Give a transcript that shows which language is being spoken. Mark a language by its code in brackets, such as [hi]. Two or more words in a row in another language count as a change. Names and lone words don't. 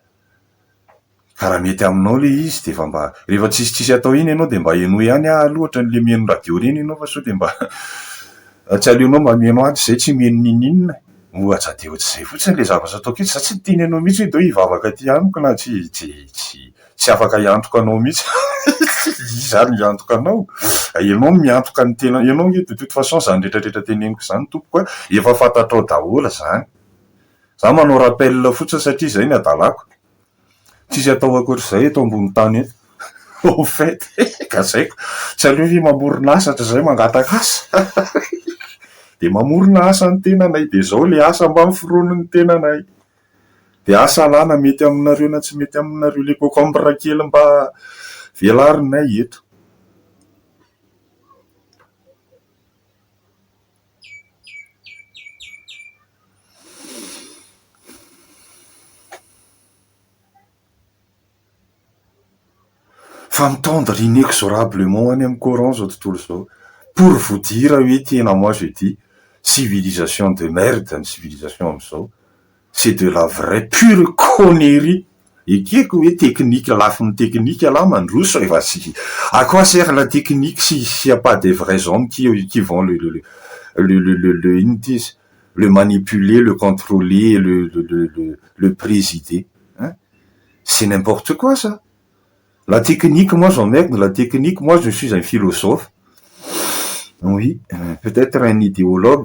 [mg] Karaha mety aminao le izy de fa mba rehefa tsisy atao iny ianao de mba eno ihany aloatra le mieno radio reny ianao, fa sao de mba tsy aleonao mba mieno azy zay tsy mieno ninina. Ohatra de ohatr'izay fotsiny le zavatra ataoko eto, za tsy teny anao mihitsy hoe deo hivavaka ty amiko na tsy afaka hiantoka anao mihitsy. Zany miantoka anao, ianao miantoka ny tena ianao [fr] de toute façon [mg] zany rehetrarehetra teneniko zany tompoko efa fantatrao daholo zany. Za manao rappel fotsiny satria zay ny adalako. Tsisy atao akoatr'izay eto ambony tany eto. [fr] Au fait, [mg] ka zaiko tsy aleo hoe mamorona asa zay mangataka asa. De mamorona asa ny tenanay, de zao le asa mba miforonon'ny tenanay. De asa alana mety aminareo na tsy mety aminareo, le concombre kely mba velarinay eto. Fa mitondra inexorablement any amin'ny Coran zao tontolo zao, [fr] pour vous dire [mg] hoe tena [fr] moi je dis civilisation de merde, une civilisation am'izao, c'est de la vraie pure connerie [mg] ekeko hoe teknika lafin'ny teknika là mandroso efa sy [fr] à quoi sert la technique s'il n'y a pas des vrais hommes qui vont le manipuler, le contrôler, le présider, hein? C'est n'importe quoi ça. La technique, moi j'emmerde la technique, moi je suis un philosophe, oui, peut-être un idéologue.